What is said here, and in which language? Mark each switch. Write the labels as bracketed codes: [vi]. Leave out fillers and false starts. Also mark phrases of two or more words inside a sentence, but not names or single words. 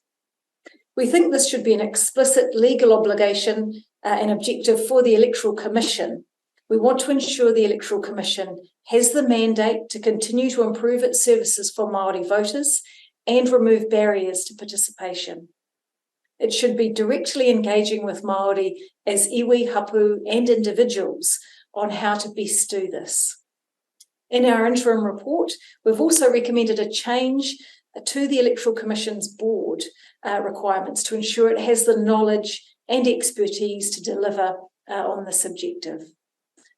[en] We think this should be an explicit legal obligation and objective for the Electoral Commission. We want to ensure the Electoral Commission has the mandate to continue to improve its services for Māori voters and remove barriers to participation. It should be directly engaging with Māori as iwi, hapu, and individuals on how to best do this. In our interim report, we've also recommended a change to the Electoral Commission's board requirements to ensure it has the knowledge and expertise to deliver on this objective.